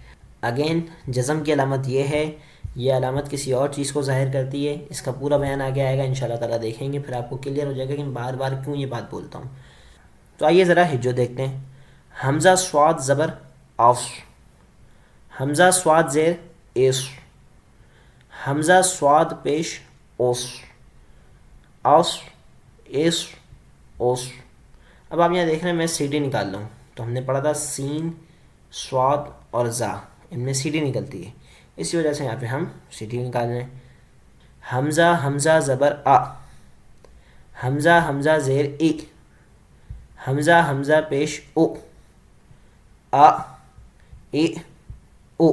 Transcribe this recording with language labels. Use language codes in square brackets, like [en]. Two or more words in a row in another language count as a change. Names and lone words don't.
[ur] اگین جزم کی علامت یہ ہے، یہ علامت کسی اور چیز کو ظاہر کرتی ہے، اس کا پورا بیان آگے آئے گا [ar] انشاءاللہ تعالیٰ، [ur] دیکھیں گے پھر آپ کو کلیئر ہو جائے گا کہ بار بار کیوں یہ بات بولتا ہوں۔ تو آئیے ذرا ہجو دیکھتے ہیں۔ حمزہ صاد زبر اوس، حمزہ صاد زیر ایس، حمزہ صاد پیش اوس، اوس ایس اوس۔ اب آپ یہاں دیکھ رہے ہیں میں سی ڈی نکال رہا ہوں، تو ہم نے پڑھا تھا سین صاد اور زا، ان میں سی ڈی نکلتی ہے، اسی وجہ سے یہاں پہ ہم سی ڈی نکال رہے ہیں۔ حمزہ حمزہ زبر آ، حمزہ حمزہ زیر ای، حمزہ حمزہ پیش او، آ ای او۔